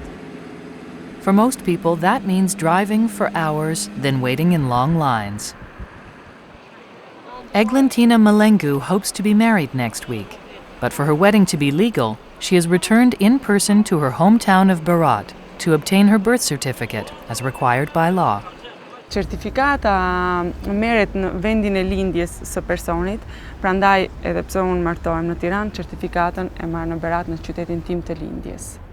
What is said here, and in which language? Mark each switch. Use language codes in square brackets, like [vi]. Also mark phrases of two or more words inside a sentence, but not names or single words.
[en] For most people, that means driving for hours, then waiting in long lines. Eglantina Malengu hopes to be married next week, but for her wedding to be legal, she has returned in person to her hometown of Berat to obtain her birth certificate as required by law. [sq] Certifikata merret në vendin e lindjes së personit, prandaj edhe pse unë martohem në Tiranë, certifikatën e marr në Berat në qytetin tim të lindjes.